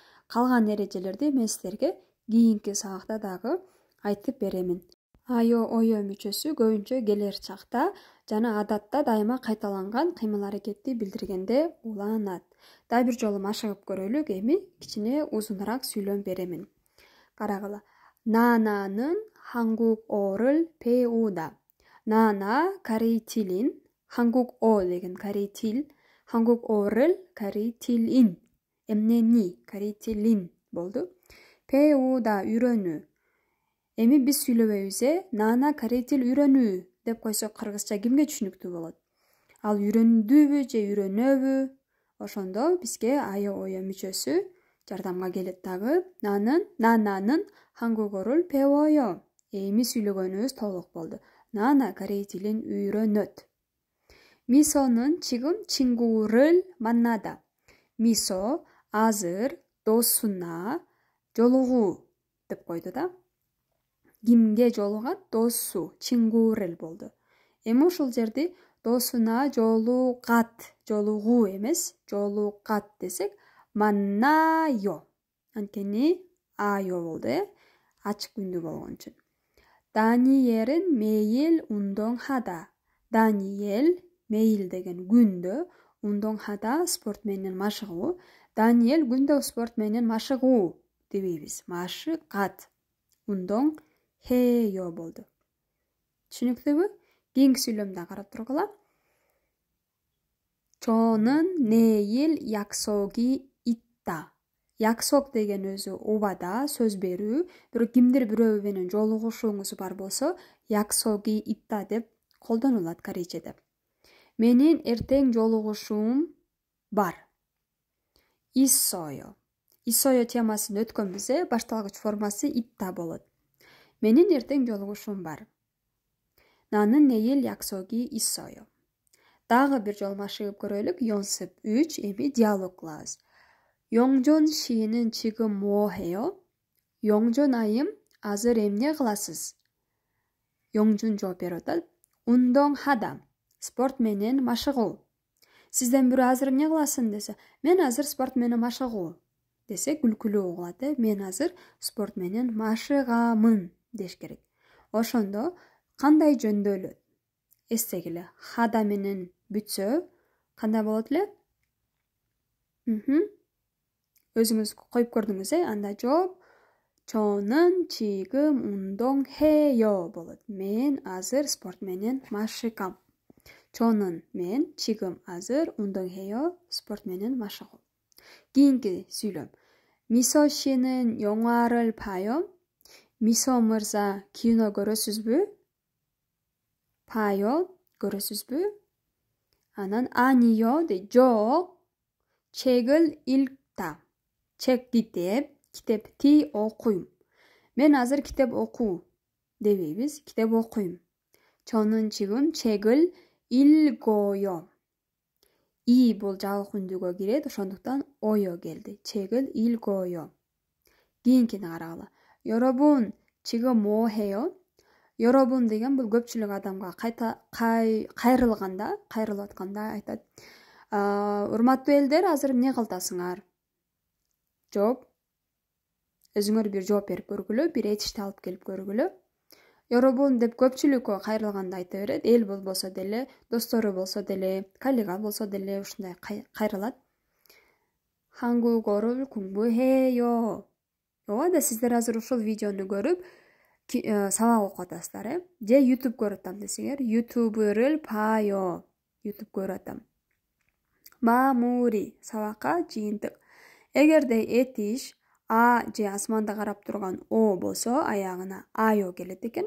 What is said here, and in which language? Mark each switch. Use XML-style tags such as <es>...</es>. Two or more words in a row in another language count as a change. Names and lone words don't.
<ky>Калган эрежелерди мен силерге кийинки сабакта дагы айтып беремин. Айо ойо мүчөсү көбүнчө келер чакта жана адатта дайыма кайталанган кыймыл аракетти билдиргенде уланат. Дагы бир жолу машыгып көрөлүк, эми кичине узунураак сүйлөм беремин. Карагыла. Нананын</ky> <ko>한국 어를 배우다.</ko> <ky>나나 корей тилин,</ky> <ko>한국 어</ko> <ky>деген корей тил,</ky> <ko>한국 어를</ko> <ky>корей тилин, эмнени корей тилин болду. 배우다 үйрөнүү. Эми биз сүйлөбөйбүз, нана корей тил үйрөнүү деп койсок кыргызча кимге түшүнүктүү болот? Ал үйрөндүбү же үйрөнөбү? Ошондо бизге айо ойо мүчөсү жардамга келет дагы. Нананын</ky> <ko>한국어를 배워요.</ko> <ky>Эми сүйлөгөнүбүз толук болду. Нана корей тилин үйрөнөт.</ky> <ko>미소는 지금 친구를 만나다.</ko> <ky>미소 азыр досуна жолугуу деп койду да. Кимге жолугат? Досу, 친구를 болду. Эми ушул жерде досуна жолугат, жолугуу эмес, жолугат десек, 만나요. Анткени айо болду, ачык үндүү болгон үчүн.</ky> <ko>다니엘은 매일 운동하다.</ko> <ky>다니엘 매일 деген күндө, 운동하다 спорт менен машыгуу. Даниэль күндө спорт менен машыгуу дебейбиз. Машыгат. 운동해요 болду. Түшүнүктүүбү? Кийинки сүйлөмдө карап тургула.</ky> <ko>저는 내일 약속이 있다.</ko> <ky>약속 деген өзү убада, сөз берүү. Бирок кимдир бирөө менен жолугушууңуз бар болсо,</ky> <ko>약속이 있다</ko> <ky>деп колдонулат корейчеде. Менин эртең жолугушуум бар.</ky> <ko>있어요. 있어요</ko> <ky>темасын өткөнбүз, башталгыч формасы 있다 болот. Менин эртең жолугушуум бар.</ky> <ko>나는 내일 약속이 있어요.</ko> <ky>Дагы бир жолу машыгып көрөлүк. 연습 3, эми диалог класс.</ky> <ko>영존 씨는 지금 뭐 해요?</ko> <ky>영존 айым, азыр эмне кыласыз? 영준 жооп берип атат. 운동하다. Спорт менен машыгуу. Сизден бирөө азыр эмне кыласың десе, мен азыр спорт менен машыгуу десе, күлкүлүү угулат. Мен азыр спорт менен машыгамын деш керек. Ошондо кандай жөндөөлөт? Эстегиле, хада менен бүтсө кандай болот эле? Өзүңүз коюп көрдүңүз, анда жооп</ky> <ko>저는 지금 운동해요</ko> <ky>болот. Мен азыр спорт менен машыгам. 저는 мен 지금 азыр 운동해요 спорт менен машыгуу. Кийинки сүйлөм.</ky> <ko>미소 씨는 영화를 봐요?</ko> <ky>미소 мырза кино көрөсүзбү? 봐요 көрөсүзбү? Анан</ky> <ko>아니요 돼.</ko> <ky>жок.</ky> <ko>책을 읽다. 책</ko> <ky>китеп, китепти окуйм. Мен азыр китеп окуу дебейбиз, китеп окуйм.</ky> <ko>저는 지금 책을 읽어요.</ko> <ky>이 бул жагык үндүгө кирет, ошондуктан ойо келди.</ky> <ko>책을 읽어요.</ko> <ky>кийинкини карагыла.</ky> <ko>여러분 지금 뭐 해요?</ko> <ky>여러분 деген бул көпчүлүк адамга кайрылганда, кайрылып атканда айтат. Урматтуу элдер, азыр эмне кыласыңар? Жооп. Өзүңөр бир жооп берип көргүлө, бир этишти алып келип көргүлө. 여러분 деп көпчүлүккө кайрылганда айта берет. Эл болбосо деле, достору болсо деле, коллега болсо деле ушундай кайрылат.</ky> <ko>한국어를 공부해요.</ko> <ky>Ооба да сиздер азыр ушул видеону көрүп сабак окуп атасыздар, же YouTube көрүп атам десеңер,</ky> <ko>YouTube'를 봐요.</ko> <ky>YouTube көрүп атам. 마무리 сабакка жыйынтык. Эгерде этиш А же асманда карап турган О болсо, аягына айо келет экен.</ky>